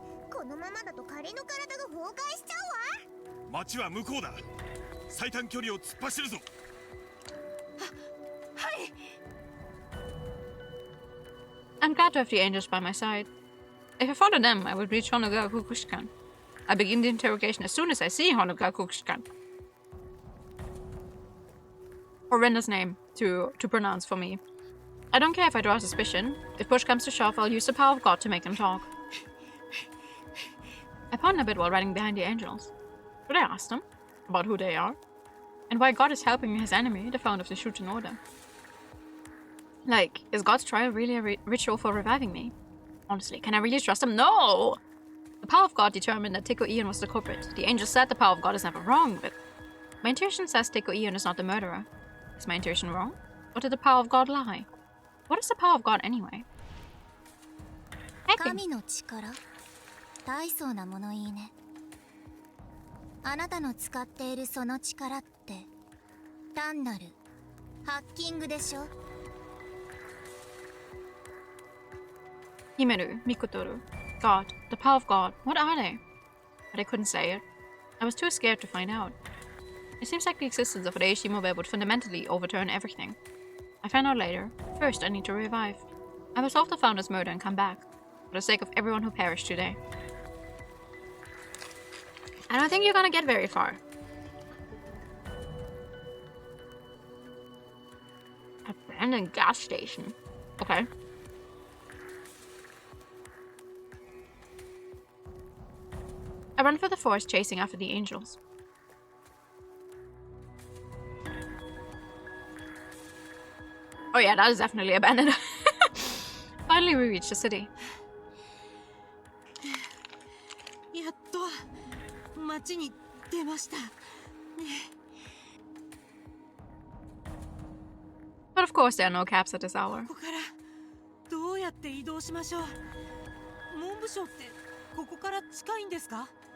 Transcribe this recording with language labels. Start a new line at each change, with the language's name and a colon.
Japanese: このままだと仮の体が崩壊しちゃうわ。町は向こうだ。最短距離を突っ走るぞ。はい。
English: I'm glad to have the angels by my side. If I follow them, I will reach Honoga Kukuskan. I begin the interrogation as soon as I see Honoga Kukuskan. Horrendous name to pronounce for me. I don't care if I draw suspicion. If push comes to shove, I'll use the power of God to make them talk. I ponder a bit while riding behind the angels. Should I ask them about who they are? And why God is helping his enemy, the founder of the SHUTEN Order? Like, is God's trial really a ritual for reviving me? Honestly, can I really trust him? No! The power of God determined that Tiko Ion was the culprit. The angel said the power of God is never wrong, but my intuition says Tiko Ion is not the murderer. Is my intuition wrong? Or did the power of God lie? What is the power of God anyway?
Japanese: 神の力、大層なものいいね。あなたの使っているその力って単なるハッキングでしょ。
English: Himeru, Mikotoru, God, the power of God, what are they? But I couldn't say it. I was too scared to find out. It seems like the existence of Reishi Mobe would fundamentally overturn everything. I find out later. First, I need to revive. I will solve the founder's murder and come back, for the sake of everyone who perished today. I don't think you're gonna get very far. Abandoned gas station. Okay. I run for the forest chasing after the angels. Oh yeah, that is definitely abandoned. Finally we reached the city.
Japanese: やっと町に出ました。
English: But of course there are no cabs at this hour.
Japanese: ここからどうやって移動しましょう。文部省ってここから近いんですか？